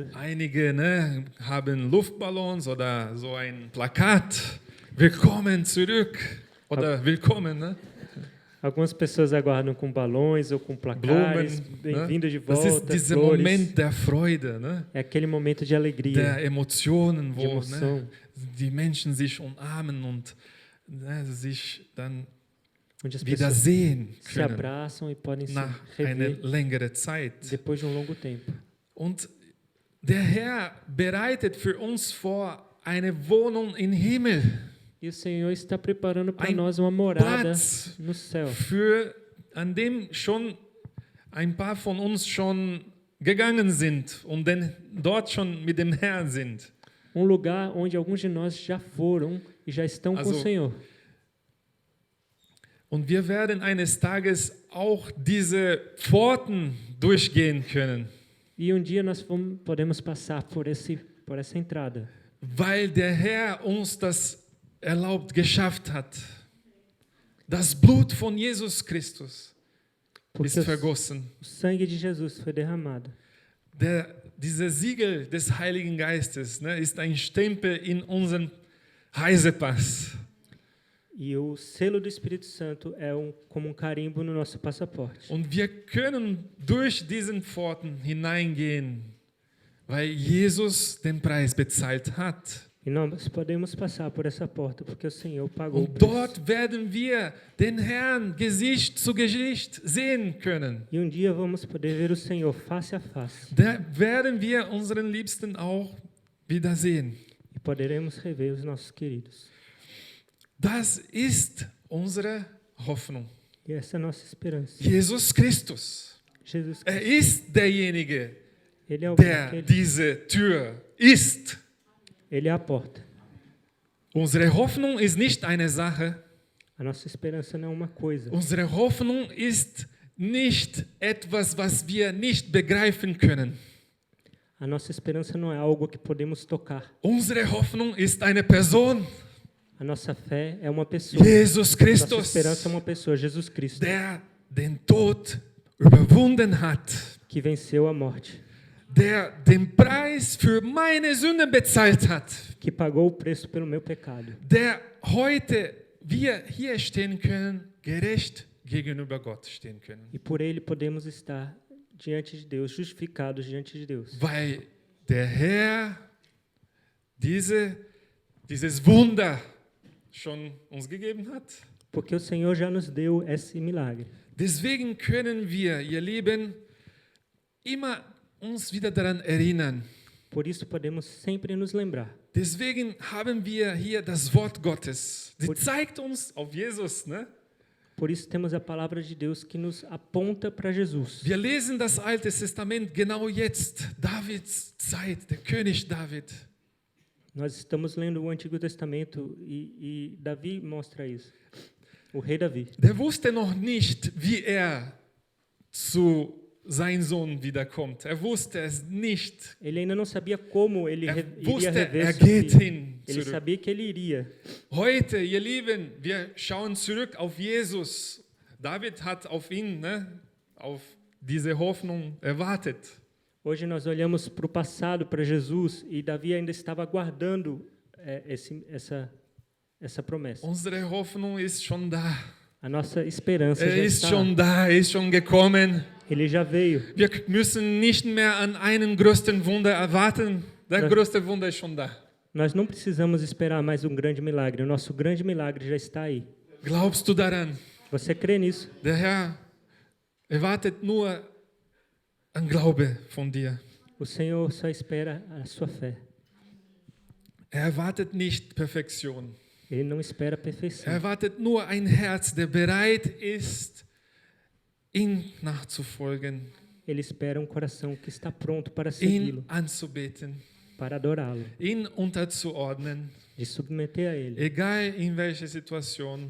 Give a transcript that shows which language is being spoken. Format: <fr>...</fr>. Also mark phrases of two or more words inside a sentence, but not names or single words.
<de>Einige haben Luftballons oder so ein Plakat. Willkommen zurück oder willkommen. Ne?</de> <pt>Algumas pessoas aguardam com balões ou com placares, bem-vindo de volta.</pt> <de>Das ist dieser Moment der Freude. Ne?</de> <pt>É aquele momento de alegria.</pt> <de>Der Emotionen, wo die Menschen sich umarmen und sich dann</de> <pt>onde as</pt> <de>wiedersehen</de> <pt>se</pt> <de>können</de> <pt>abraçam e podem</pt> <de>nach</de> <pt>se</pt> <de>einer</de> <pt>rever</pt> <de>längeren Zeit.</de> <pt>depois de longo tempo.</pt> <de>Und der Herr bereitet für uns vor eine Wohnung im Himmel.</de> <pt>E o Senhor está preparando para nós uma morada no céu.</pt> <de>An dem schon ein paar von uns schon gegangen sind und dort schon mit dem Herrn sind.</de> <pt>Lugar onde alguns de nós já foram e já estão com o Senhor.</pt> <de>Und wir werden eines Tages auch diese Pforten durchgehen können.</de> <pt>E dia nós podemos passar por essa entrada.</pt> <de>Weil der Herr uns das erlaubt, geschafft hat. Das Blut von Jesus Christus ist vergossen.</de> <pt>O sangue de Jesus foi derramado.</pt> <de>Dieser Siegel des Heiligen Geistes ist ein Stempel in unserem Reisepass.</de> <pt>E o selo do Espírito Santo é como carimbo no nosso passaporte.</pt> <de>Und wir können durch diesen Pforten hineingehen, weil Jesus den Preis bezahlt hat.</de> <pt>E E nós podemos passar por essa porta porque o Senhor pagou o</pt> <de>Und</de> <pt>preço.</pt> <de>dort werden wir den Herrn Gesicht zu Gesicht sehen können.</de> <pt>E dia vamos poder ver o Senhor face a face.</pt> <de>Da werden wir unseren Liebsten auch wiedersehen.</de> <pt>E poderemos rever os nossos queridos.</pt> <de>Das ist unsere Hoffnung.</de> <pt>E essa é a nossa esperança.</pt> <de>Jesus Christus.</de> <pt>Jesus</pt> <de>Er</de> <pt>Cristo,</pt> <de>ist derjenige,</de> <pt>Ele é</pt> <de>der</de> <pt>aquele,</pt> <de>diese Tür ist.</de> <pt>Ele é a porta.</pt> <de>Unsere Hoffnung ist nicht eine Sache.</de> <pt>A nossa esperança não é uma coisa.</pt> <de>Unsere Hoffnung ist nicht etwas, was wir nicht begreifen können.</de> <pt>A nossa esperança não é algo que podemos tocar.</pt> <de>Unsere Hoffnung ist eine Person,</de> <pt>A nossa fé é uma pessoa.</pt> <de>Jesus</de> <pt>Nossa</pt> <de>Christus,</de> <pt>esperança é uma pessoa, Jesus Cristo,</pt> <de>der den Tod überwunden hat,</de> <pt>que venceu a morte,</pt> <de>der den Preis für meine Sünde bezahlt hat,</de> <pt>que pagou o preço pelo meu pecado,</pt> <de>der heute wir hier stehen können, gerecht gegenüber Gott stehen können.</de> <pt>e por ele podemos estar diante de Deus, justificados diante de Deus.</pt> <de>Weil der Herr dieses Wunder schon uns gegeben hat.</de> <pt>Porque o Senhor já nos deu esse milagre.</pt> <de>Deswegen können wir, ihr Lieben, immer uns wieder daran erinnern.</de> <pt>Por isso podemos sempre nos lembrar.</pt> <de>Deswegen haben wir hier das Wort Gottes. Sie zeigt uns auf Jesus, ne?</de> <pt>Por isso temos a palavra de Deus que nos aponta para Jesus.</pt> <de>Wir lesen das Alte Testament genau jetzt, Davids Zeit, der König David.</de> <pt>Nós estamos lendo o Antigo Testamento e Davi mostra isso. O rei Davi.</pt> <de>Der wusste noch nicht, wie er zu seinem Sohn wiederkommt. Er wusste es nicht.</de> <pt>Ele ainda não sabia como ele</pt> <de>Er</de> <pt>iria</pt> <de>wusste,</de> <pt>rever</pt> <de>er</de> <pt>seu</pt> <de>geht</de> <pt>filho.</pt> <de>hin.</de> <pt>Ele</pt> <de>Zurück.</de> <pt>sabia que ele iria.</pt> <de>Heute, ihr Lieben, wir schauen zurück auf Jesus. David hat auf ihn, ne, auf diese Hoffnung erwartet.</de> <pt>Hoje nós olhamos para o passado, para Jesus, e Davi ainda estava aguardando essa promessa.</pt> <de>Unsere Hoffnung ist schon da.</de> <pt>A nossa esperança já</pt> <de>Ist</de> <pt>está.</pt> <de>schon da, ist schon gekommen.</de> <pt>Ele já veio.</pt> <de>Wir müssen nicht mehr an einen größten Wunder erwarten. Der Ja. größte Wunder ist schon da.</de> <pt>Nós não precisamos esperar mais um grande milagre. O nosso grande milagre já está aí.</pt> <de>Glaubst du daran?</de> <pt>Você crê nisso?</pt> <de>Der Herr erwartet nur ein Glaube von dir.</de> <pt>O Senhor só espera a sua fé.</pt> <de>Er erwartet nicht Perfektion.</de> <pt>Ele não espera a</pt> <de>Er</de> <pt>perfeição.</pt> <de>erwartet nur ein Herz, der bereit ist, ihm nachzufolgen,</de> <pt>Ele espera um coração que está pronto para</pt> <de>ihn</de> <pt>segui-lo,</pt> <de>anzubeten,</de> <pt>para adorá-lo,</pt> <de>ihn unterzuordnen,</de> <pt>de submeter a Ele.</pt> <de>egal in welcher Situation</de>